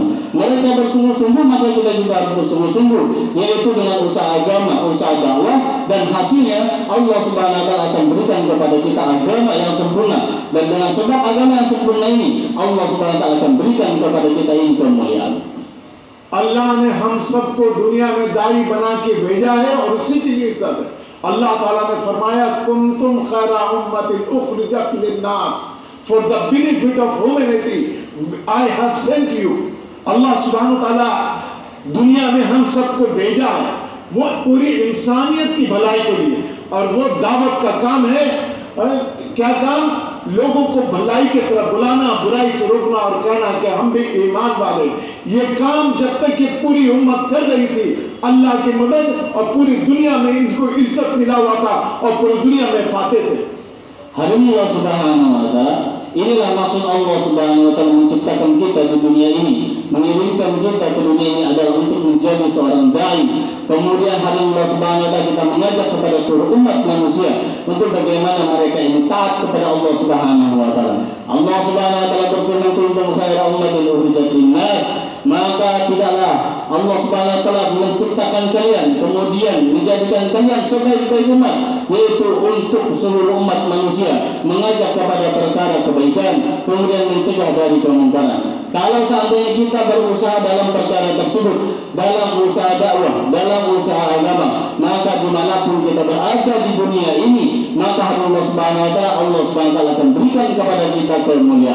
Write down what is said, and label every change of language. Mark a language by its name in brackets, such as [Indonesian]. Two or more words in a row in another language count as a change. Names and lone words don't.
[Indonesian] Mereka bersungguh-sungguh, maka kita juga harus bersungguh-sungguh, yaitu dengan usaha agama, usaha dakwah, dan hasilnya [Arabic] الله سبحانه وتعالى [Indonesian] akan berikan kepada kita agama yang sempurna. Dan dengan sebab agama yang sempurna ini [Arabic] الله سبحانه وتعالى [Indonesian] akan berikan kepada kita ini kemuliaan. [Hindi] अल्लाह ने हम सबको दुनिया में दाई बना के भेजा है और उसी के लिए सब है। [Arabic] الله تعالى [Hindi] ने फरमाया [Arabic] كنتم خير أمة أخرجت للناس, [English] for the benefit of humanity I have sent you. [Arabic] الله سبحانه وتعالى [Hindi] दुनिया में हम सबको भेजा है वो पूरी इंसानियत की भलाई के लिए, और वो दावत का काम है। क्या काम? लोगों को भलाई की तरफ बुलाना, बुराई से रोकना और कहना कि हम भी ईमान वाले। ये काम जब तक ये पूरी उम्मत कर रही थी, अल्लाह की मदद और पूरी दुनिया में इनको इज्जत मिला हुआ था और पूरी दुनिया में फाते थे। [Arabic] الله سبحانه وتعالى, [Indonesian] inilah maksud [Arabic] الله سبحانه وتعالى [Indonesian] menciptakan kita di dunia ini, mengirimkan kita ke dunia ini adalah untuk menjadi seorang dai. Kemudian [Arabic] الله سبحانه وتعالى [Indonesian] kita mengajak kepada seluruh umat manusia untuk bagaimana mereka ini taat kepada [Arabic] الله سبحانه وتعالى. الله سبحانه وتعالى [Indonesian] berfirman, [Arabic] كنتم خير أمة أخرجت للناس, [Indonesian] maka tidaklah [Arabic] الله سبحانه وتعالى [Indonesian] menciptakan kalian kemudian menjadikan kalian sebaik-baik umat, yaitu untuk seluruh umat manusia, mengajak kepada perkara kebaikan, kemudian mencegah dari kemungkaran. Kalau seandainya kita berusaha dalam perkara tersebut, dalam usaha dakwah, dalam usaha agama, maka dimanapun kita berada di dunia ini, maka [Arabic] الله سبحانه وتعالى, الله سبحانه وتعالى [Indonesian] akan berikan kepada kita kemuliaan.